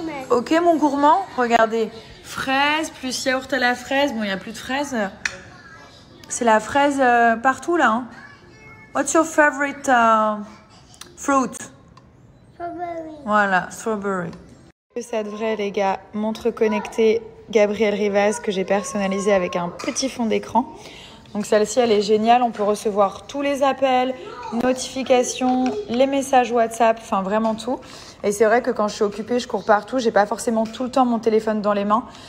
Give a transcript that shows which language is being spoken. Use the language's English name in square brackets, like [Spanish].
[French] Ok, mon gourmand, regardez. Fraise plus yaourt à la fraise. Bon, il n'y a plus de fraises. C'est la fraise partout là. Hein. [English] What's your favorite fruit? Strawberry. [French] Voilà, strawberry. Ça devrait, les gars, montre connectée Gabriel Rivaz que j'ai personnalisé avec un petit fond d'écran. Donc celle-ci, elle est géniale. On peut recevoir tous les appels, notifications, les messages WhatsApp, enfin vraiment tout. Et c'est vrai que quand je suis occupée, je cours partout. J'ai pas forcément tout le temps mon téléphone dans les mains.